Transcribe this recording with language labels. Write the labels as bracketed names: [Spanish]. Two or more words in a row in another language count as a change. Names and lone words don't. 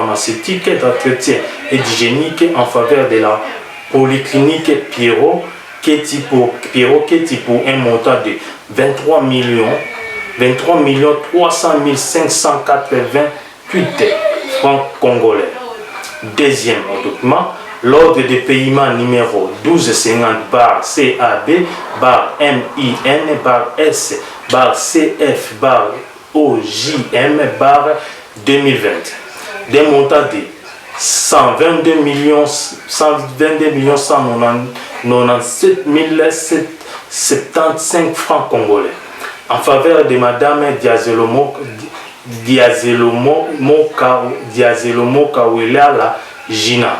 [French] pharmaceutiques, d'entretien et d'hygiénique en faveur de la polyclinique Pierrot, Pierrot Keti pour un montant de 23 300 588 francs congolais. Deuxième document, l'ordre de paiement numéro 1250 bar CAB bar MIN bar S bar CF bar OJM bar 2020 d'un montant de 122 197 775 francs congolais en faveur de Madame Diazelomo Kawelala Gina,